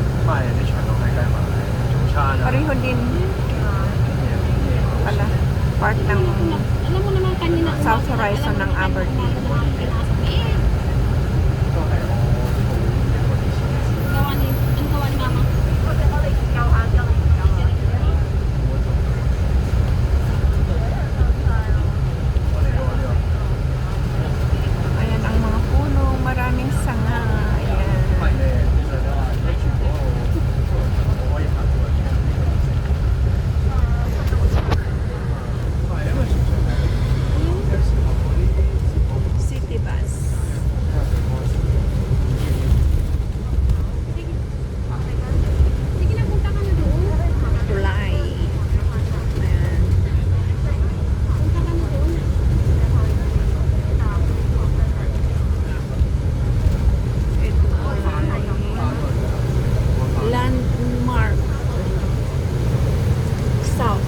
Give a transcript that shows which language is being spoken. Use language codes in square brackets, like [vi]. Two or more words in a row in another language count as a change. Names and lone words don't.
[yue] 快啲長龍喺計埋早餐啊。 [tl] Pareho din. Pala. Part ng Alam mo naman kanina. South Horizon ng Aberdeen. Gawa ni, ang gawa ni mama. Ayan ang mga puno. Maraming sanga. Ayan. [yue] 係咧，其實你話睇住嗰個可以行過去。係因為純粹係有時候嗰啲接駁 [en] City bus. [tl] Sige na, punta ka na doon. Tulay. Ayan. Punta ka na doon. Ito ay Landmark South.